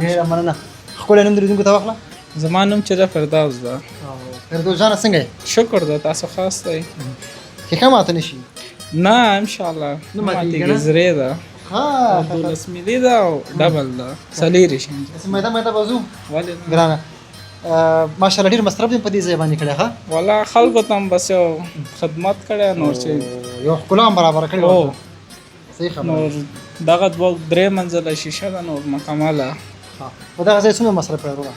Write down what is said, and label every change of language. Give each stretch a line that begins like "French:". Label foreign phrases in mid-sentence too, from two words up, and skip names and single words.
Pashto: ډېره مننه. ښکلی نوم د لیدونکو ته واخله. زما نوم چې ده فردوس ده. فردوس جانه څنګه یې؟ شکر ده، تاسو خاص دی؟ ښیښه ماته نه شي؟ نه انشاءالله نه نه ماتېږي ماتېږي، زرې ده، ها 12 ملي ده او ډبل ده، څلېرې شي. داسې میده میده به ځو ولې نه؟ ګرانه. ماشاءالله ډېر مصرف دې په دې ځای باندې کړی ښه؟ والا خلکو ته هم بس یو خدمت کړی، نور چې یو ښکلا هم برابره کړې او وه. صحیح خبره. نور دغه 2-3 منزله شیشه ده، نور مکمله. په دغه ځای څومره مصرف کړی وروره؟